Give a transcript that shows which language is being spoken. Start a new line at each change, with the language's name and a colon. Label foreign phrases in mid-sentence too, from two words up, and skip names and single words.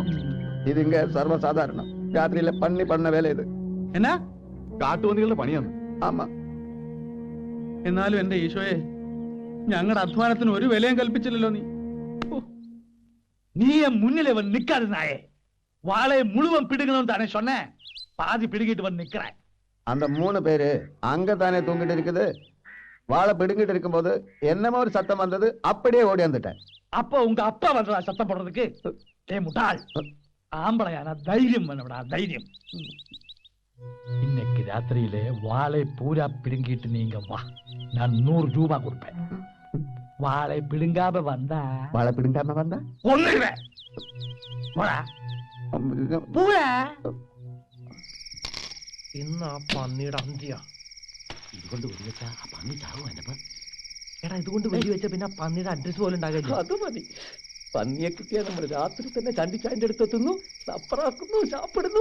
Malayalam: ഇതിങ്ക സർവ്വസാധാരണ രാത്രിയിലെ പണി പണ്ണ വേല ഇത്. എന്നാ? കാട്ടുപന്നികളുടെ പണിയാണ്. ആമാ. എന്നാലും എന്റെ ഈശോയെ, ഞങ്ങളുടെ അധ്വാനത്തിന് ഒരു വിലയും കൽപ്പിച്ചില്ലല്ലോ നീ.
Tamil: நீ முன்னிலே வந்து நிக்காது நாயே. வாழை முழுவன் பிடுங்கணும் தானே சொன்னேன். பாதி பிடுங்கிட்டு வந்து நிக்கிறேன். அந்த 3 பேரு அங்கதானே தூங்கிட்டு இருக்குது. வாழை பிடுங்கிட்டு இருக்கும்போது என்னமோ ஒரு சத்தம் வந்தது, அப்படியே ஓடி வந்துட்டேன். அப்போ உங்க அப்பா வந்ததா சத்தம் போடுறதுக்கு? ஏ முட்டாள், ஆம்பளையான தைரியம் வேணும்டா, தைரியம். இன்னைக்கு ராத்திரியிலே வாழை பூரா பிடுங்கிட்டு நீங்க வா, நான் 100 ரூபாய் கொடுப்பேன். வாழை பிடுங்காம வந்தா வாழை பிடுங்காம வந்தா ஒண்ணுவேன். பூரா
Malayalam: ഇന്ന് ആ പന്നിയുടെ അന്ത്യ. ഇതുകൊണ്ട് വെടിവെച്ചാ ആ പന്നി ചാവും. എന്നപ്പോ എടാ ഇതുകൊണ്ട് വെടിവെച്ച പിന്നെ ആ പന്നിയുടെ അഡ്രസ് പോലും ഉണ്ടാകില്ല. അത് മതി. പന്നിയെ കിട്ടിയാൽ നമ്മൾ രാത്രി തന്നെ ചണ്ടിച്ചായന്റെ അടുത്തെത്തുന്നു, സപ്പറാക്കുന്നു, ചാപ്പിടുന്നു.